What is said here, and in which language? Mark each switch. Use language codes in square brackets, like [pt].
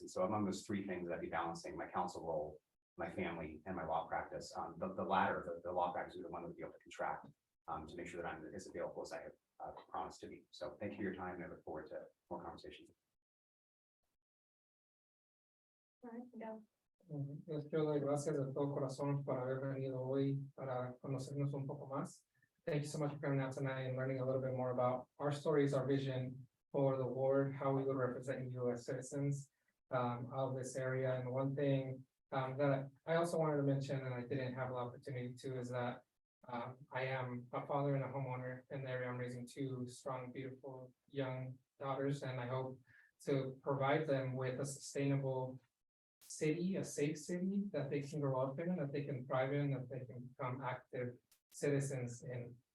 [en] And so among those three things, I'd be balancing my counsel role, my family, and my law practice. The latter, the law practice, is the one that would be able to contract to make sure that I'm as available as I have promised to be. So thank you for your time, and I look forward to more conversations. All right, go. [es] Les quiero dar gracias de todo corazón por haber venido hoy para conocernos un poco más. [en] Thank you so much for coming out tonight and learning a little bit more about our stories, our vision for the ward, how we would represent you as citizens of this area. And one thing that I also wanted to mention, and I didn't have the opportunity to, is that I am a father and a homeowner in the area. I'm raising two strong, beautiful, young daughters, and I hope to provide them with a sustainable city, a safe city that they can grow up in, that they can thrive in, that they can become active citizens in.